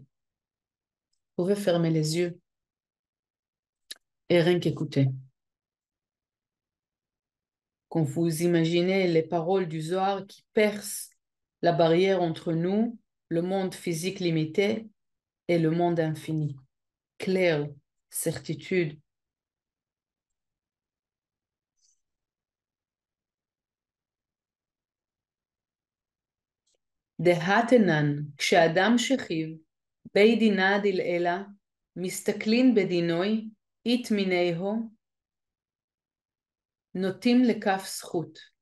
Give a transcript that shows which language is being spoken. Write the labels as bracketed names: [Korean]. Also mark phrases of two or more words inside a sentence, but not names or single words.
[French] Vous pouvez fermer les yeux et rien qu'écouter. Quand vous imaginez les paroles du Zohar qui percent la barrière entre nous, le monde physique limité et le monde infini. Claire, certitude. [Aramaic] דהתנן, כשאדם שכיב, בי דינא דלעילא, מסתכלין בדינוי, אית מיניהו, נוטים לכף זכות.